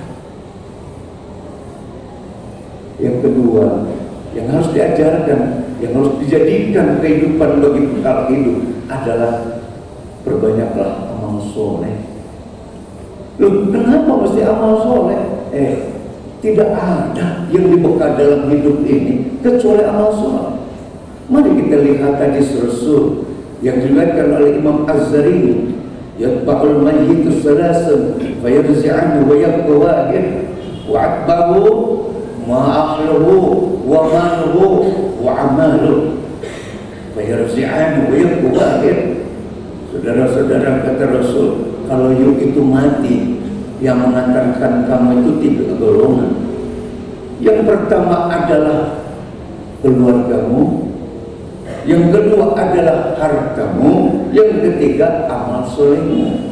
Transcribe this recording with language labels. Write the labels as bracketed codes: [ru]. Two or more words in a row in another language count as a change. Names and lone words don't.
[id] Yang kedua, yang harus diajarkan, yang harus dijadikan kehidupan bagi bekal hidup adalah perbanyaklah amal soleh. Loh, kenapa mesti amal soleh? Tidak ada yang dibekal dalam hidup ini kecuali amal soleh. Mari kita lihat hadis Rasul yang diriwayatkan oleh Imam Az-Zari, [ar] يتبع الميت ثلاثة فيرجع اثنان ويبقى واحد يتبعه أهله وماله وعمله فيرجع اثنان ويبقى واحد. [id] Saudara-saudara, kata Rasul, kalau you itu mati, yang mengantarkan kamu itu tiga golongan. Yang pertama adalah keluargamu, yang kedua adalah hartamu, yang ketiga amal solehmu.